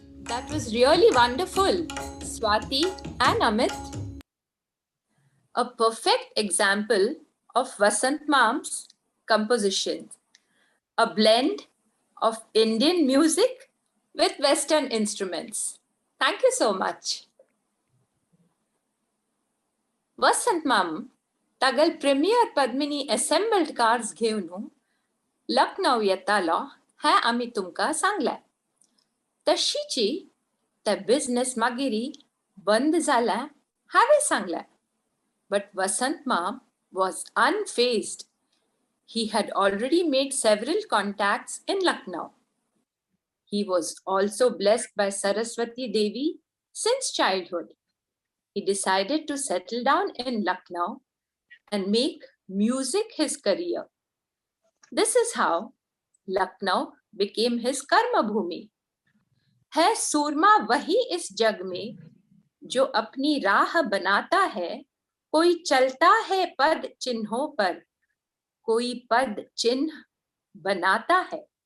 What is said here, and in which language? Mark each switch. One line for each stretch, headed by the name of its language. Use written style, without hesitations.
English: That was really wonderful, Swati and Amit. A perfect example of Vasant Mam's composition. A blend of Indian music with Western instruments. Thank you so much.
Konkani: Vasant Mam तागेल प्रीमियर Padmini assembled cars घेवन लखनौ येतालो हें आमी तुमकां सांगलें। तशीची ते बिझनेस मागिरी बंद जालें हांवें सांगलें.
English: But Vasant Mam was unfazed. He had already made several contacts in Lucknow. He was also blessed by Saraswati Devi since childhood. He decided to settle down in Lucknow and make music his career. This is how Lucknow became his karma bhumi.
Hindi: है सूरमा वही इस जग में जो अपनी राह बनाता है, कोई चलता है पद चिन्हों पर, कोई पद चिन्ह बनाता है।